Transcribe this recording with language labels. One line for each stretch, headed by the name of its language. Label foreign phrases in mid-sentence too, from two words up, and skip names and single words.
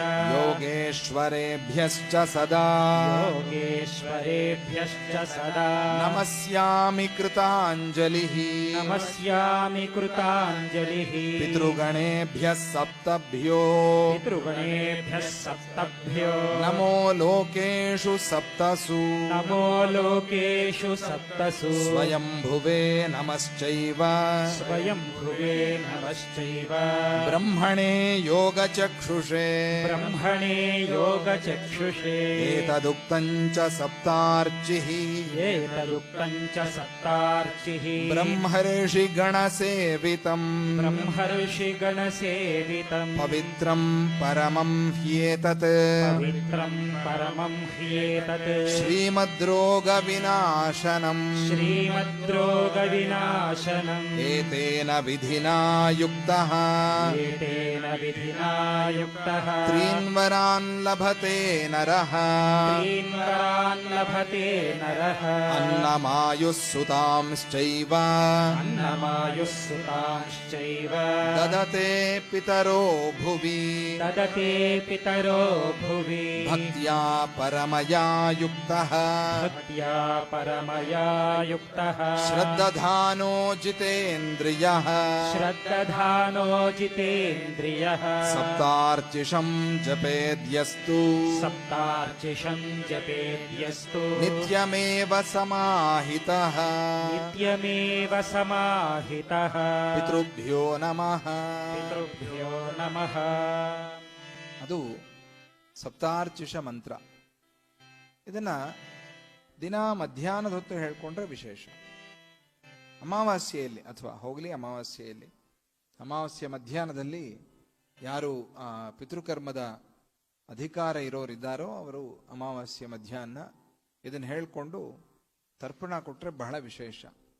Sanskrit: ಯೋಗೇಶ್ವರೇಭ್ಯಶ್ಚ ಸದಾ ಯೋಗೇಶ್ವರೇಭ್ಯಶ್ಚ ಸದಾ ನಮಸ್ಯಾಮಿ ಕೃತಾಂಜಲಿಃ ನಮಸ್ಯಾಮಿ ಕೃತಾಂಜಲಿಃ ಪಿತೃಗಣೇಭ್ಯಃ ಸಪ್ತಭ್ಯೋ ಪಿತೃಗಣೇಭ್ಯಃ ಸಪ್ತಭ್ಯೋ ನಮೋ ಲೋಕೇಶು ಸಪ್ತಸು ನಮೋ ಲೋಕೇಶು ಸಪ್ತಸು ಸ್ವಯಂಭುವೇ ನಮಶ್ಚೈವ ಸ್ವಯಂಭುವೇ ನಮಶ್ಚೈವ ಬ್ರಹ್ಮಣೇ ಯೋಗಚಕ್ಷುಷೇ ಬ್ರಹ್ಮಣೇ ಯೋಗಚಕ್ಷುಷೇ ಏತದುಕ್ತಂ ಚ ಸಪ್ತಾರ್ಚಿಃ ಏತದುಕ್ತಂ ಚ ಸಪ್ತಾರ್ಚಿಃ ಬ್ರಹ್ಮರ್ಷಿ ಗಣಸೇವಿತಂ ಬ್ರಹ್ಮರ್ಷಿಗಣಸೇವಿತಂ ಪವಿತ್ರಂ ಪರಮಂ ಹ್ಯೇತತ್ ಪವಿತ್ರಂ ಪರಮಂ ಹ್ಯೇತತ್ ಶ್ರೀಮದ್ರೋಗ ವಿನಾಶನಂ ಶ್ರೀಮದ್ರೋಗವಿನಾಶನಂ ಏತೇನ ವಿಧಿನಾ ಯುಕ್ತಃ ಏತೇನ ವಿಧಿನಾ ಯುಕ್ತಃ ತ್ರೀನ್ವರಾನ್ ಲಭತೆ ನರಃ ತ್ರೀನ್ವರಾನ್ ಲಭತೆ ನರಃ ಅನ್ನಮಾಯುಃ ಸುತಾಂಶ್ಚೈವ ಅನ್ನಮಾಯುಃ ಸುತಾಂಶ್ಚೈವ ದದತೆ ಪಿತರೋ ಭುವಿ ದದತೆ ಪಿತರೋ ಭುವಿ ಭಕ್ತ್ಯಾ ಪರಮಯಾ ಯುಕ್ತಃ ಭಕ್ತ್ಯಾ ಪರಮಯಾ ಯುಕ್ತಃ ಶ್ರದ್ಧಾನೋ ಜಿತೇಂದ್ರಿಯಃ ಶ್ರದ್ಧಾನೋ ಜಿತೇಂದ್ರಿಯಃ ಸಪ್ತಾರ್ಚಿಷಂ ಜಪೇದ್ಯಸ್ತು ಸಪ್ತಾರ್ಚಿಷಂ ಜಪೇದ್ಯಸ್ತು ನಿತ್ಯಮೇವ ಸಮಾಹಿತಃ ನಿತ್ಯಮೇವ ಸಮಾಹಿತಃ ಪಿತೃಭ್ಯೋ ನಮಃ. ಪಿತೃಭ್ಯೋ ನಮಃ.
Kannada: ಅದು ಸಪ್ತಾರ್ಚಿಷ ಮಂತ್ರ. ಇದನ್ನ ದಿನ ಮಧ್ಯಾಹ್ನದ ಹೊತ್ತು ಹೇಳ್ಕೊಂಡ್ರೆ ವಿಶೇಷ. ಅಮಾವಾಸ್ಯೆಯಲ್ಲಿ ಅಥವಾ ಹೋಗಲಿ ಅಮಾವಾಸ್ಯೆಯಲ್ಲಿ, ಅಮಾವಾಸ್ಯೆ ಮಧ್ಯಾಹ್ನದಲ್ಲಿ ಯಾರು ಪಿತೃಕರ್ಮದ ಅಧಿಕಾರ ಇರೋರಿದ್ದಾರೋ ಅವರು ಅಮಾವಾಸ್ಯೆ ಮಧ್ಯಾಹ್ನ ಇದನ್ನು ಹೇಳಿಕೊಂಡು ತರ್ಪಣ ಕೊಟ್ಟರೆ ಬಹಳ ವಿಶೇಷ.